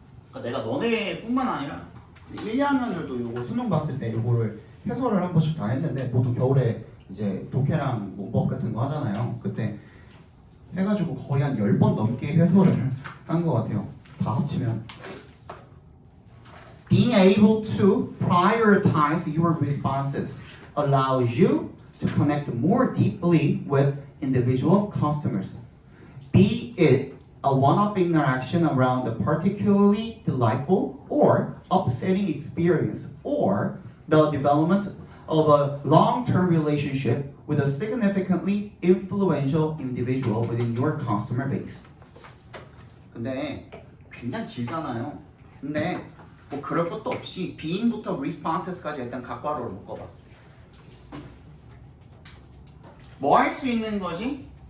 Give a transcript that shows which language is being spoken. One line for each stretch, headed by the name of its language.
Korean: 그러니까 내가 너네뿐만 아니라 1, 2학년들도 요거 수능 봤을 때 요거를 해설을 한 번씩 다 했는데 보통 겨울에 이제 독해랑 문법 같은 거 하잖아요. 그때 해가지고 거의 한 10번 넘게 해설을 한 것 같아요. 다 합치면.
English: Being able to prioritize your responses allows you to connect more deeply with individual customers. Be it a one-off interaction around a particularly delightful or upsetting experience, or the development of a long-term relationship with a significantly influential individual within your customer base.
Korean: 근데 굉장히 길잖아요. 근데 뭐 그럴 것도 없이 being부터 responses까지 일단 각괄호로 묶어봐. 뭐 할 수 있는 것이?